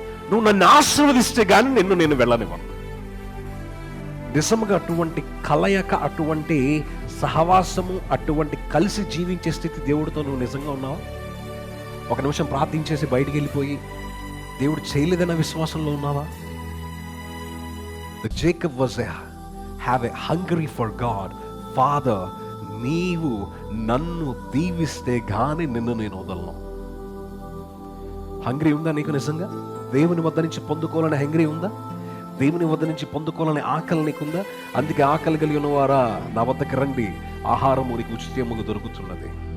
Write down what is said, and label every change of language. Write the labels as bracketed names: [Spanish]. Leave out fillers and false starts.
[Telugu] నువ్వు నన్ను ఆశీర్వదిస్తే గాని నేను వెళ్ళనివ్వను. నిజంగా అటువంటి కలయిక, అటువంటి సహవాసము, అటువంటి కలిసి జీవించే స్థితి దేవుడితో నువ్వు నిజంగా ఉన్నావా? ఒక నిమిషం ప్రార్థించేసి బయటికి వెళ్ళిపోయి దేవుడు చేయలేదన్న విశ్వాసంలో ఉన్నావా? [English] Jacob was have a hungry for God. [Telugu] Father, నీవు నన్ను దీవిస్తే గాని నిన్ను నేను వదలను. హంగ్రీ ఉందా నీకు? నిజంగా దేవుని వద్ద నుంచి పొందుకోవాలని హంగ్రీ ఉందా? దేవుని వద్ద నుంచి పొందుకోవాలని ఆకలి నీకుందా? అందుకే ఆకలి కలిగి ఉన్నవారా నా వద్దకు రండి, ఆహారము నీకు ఉచితముగా దొరుకుతున్నది.